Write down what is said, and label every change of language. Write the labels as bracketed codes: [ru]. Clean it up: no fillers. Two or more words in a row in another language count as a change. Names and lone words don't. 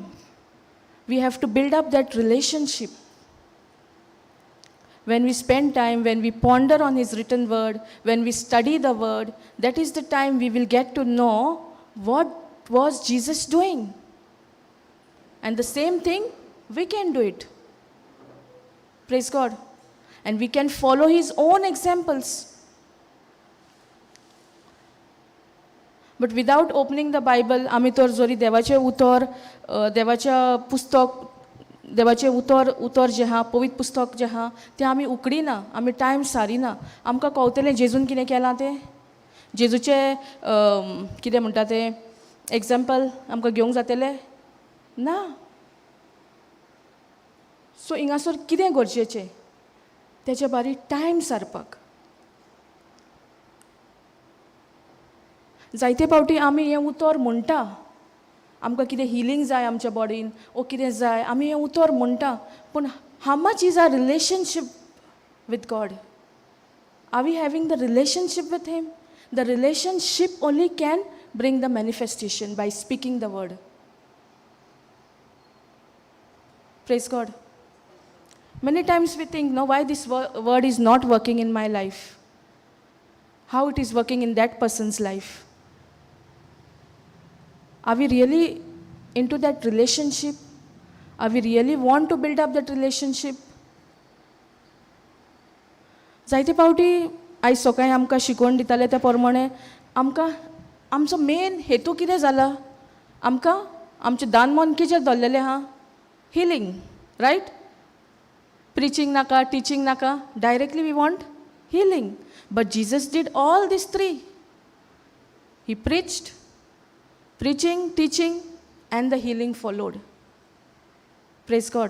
[en] We have to build up that relationship. When we spend time, when we ponder on His written Word, when we study the Word, that is the time we will get to know what was Jesus doing. And the same thing, we can do it. Praise God. And we can follow His own examples. But without opening the Bible, [kok] आमी तर जोरी देवाचे उतर जे हा पवित्र पुस्तक जे हा ते आमी उकडिना, आमी टायम सारिना. आमकां कळटलें जेजून कितें केलां तें. जेजूचे कितें म्हणटा तें एग्जाम्पल आमकां घेवंक जातलें ना. सो हिंगासर कितें गरजेचें तेचे बारी टायम सारपाक. जायते फावटी आमी हें उतर म्हणटा, आमकां कितें हिलींग जाय आमच्या बॉडीन ओ कितें जाय आमी हें उतर म्हणटा, पूण [en] how much is our relationship with God? are we having the relationship with him? the relationship only can bring the manifestation by speaking the word. Praise God. Many times we think, no, why this word is not working in my life? How it is working in that person's life? Are we really into that relationship? Are we really want to build up that relationship? [kok] जायते फावटी आयज सकाळीं आमकां शिकवण दिताले त्या प्रमाणे आमकां आमचो मेन हेतू कितें जाला? आमकां आमचें दान मन कितें धरलेलें आहा? [en] Healing, right? Preaching naka, teaching naka. Directly we want healing. But Jesus did all these three. He preached, preaching, teaching, and the healing followed. Praise God.